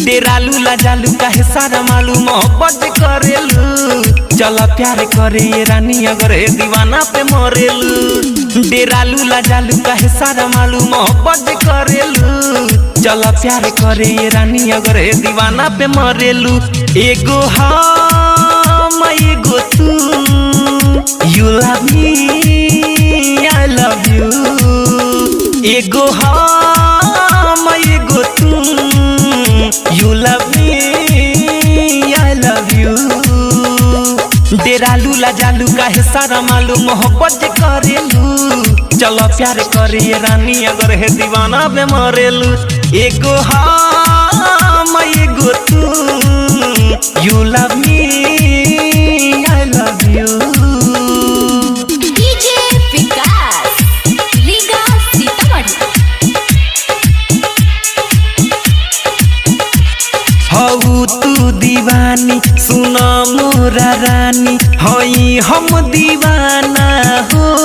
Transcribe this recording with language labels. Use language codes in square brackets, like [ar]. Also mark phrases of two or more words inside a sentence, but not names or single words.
[bho] डेरालू लाजालू काहे सारा मालूम मोहब्बत करेलू, चला प्यार करे ये रानी अगर है दीवाना पे मरेलू। डेरालू लाजालू काहे सारा मालूम मोहब्बत करेलू, चला प्यार करे ये रानी अगर है दीवाना पे मरेलू। एगो हम एगो तू, [en] you love me I love you। [bho] एगो हम एगो तू, [en] you love me I love you। [bho] डेरालू लाजालू काहे सारा मालूम मोहब्बत करेलू, चलो प्यार करे ये रानी अगर है दीवाना पे मरेलू। एगो हम एगो तू, [en] you love me I love you। [bho] डीजे विकास लीगा सीतामढ़ी। हऊ तू दीवानी सुनो मोरा रानी, हई हम दीवाना हो।